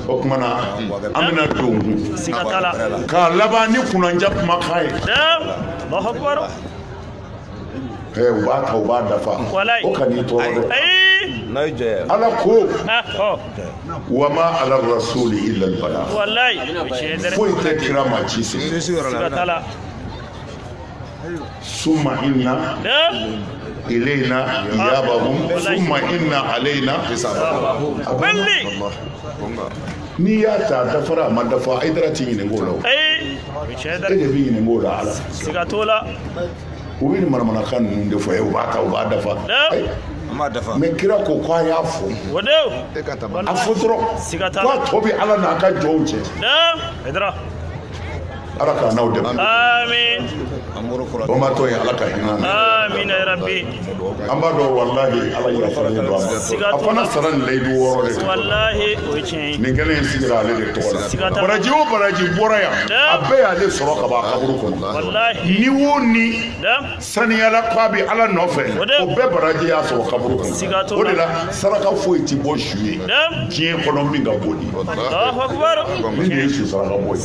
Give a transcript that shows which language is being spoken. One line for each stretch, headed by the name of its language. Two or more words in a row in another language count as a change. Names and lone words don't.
Bambara: o kumana an bɛna don k'a laban ni kunnanja kumakan ye
Arabic: الله أكبر
Bambara: u b'a ta u b'a dafa o ka n'i tɔɔrɔ dɛ ala ko
Arabic: وما على الرسول إلا البلاغ
Bambara: foyi tɛ kira ma ci se
Arabic: ثم إن إلينا إيابهم ثم إن علينا حسابهم
Bambara: n'i y'a ta dafara a ma dafa Haidara t'i ɲininka o la e de b'i ɲininka o la ala u bɛ nin manamanakan ninnu de fɔ ye u b'a ta u b'a dafa mais kira ko k'a y'a fɔ a fɔ dɔrɔn k'a tɔ bɛ ala n'a ka jɔnw cɛ ala k'a n'aw dɛmɛ amin o ma to ye ala ka hinɛ na
Arabic: آمين يا ربي
Bambara: an b'a dɔn wallahi ala yafalen don a fana sara nin layidu 6 de wallahi o ye tiɲɛ ye nin kɛlen sigira ale de tɔgɔ la baraji o baraji bɔra yan a bɛɛ y'ale sɔrɔ ka bɔ a kaburu kɔnɔ ni o ni saniyala k'a bɛ ala nɔfɛ o bɛɛ baraji y'a sɔrɔ kaburu kɔnɔ o de la saraka foyi ti bɔ su ye diɲɛ kɔnɔ min ka bon ni nin de ye su saraka bɔ ye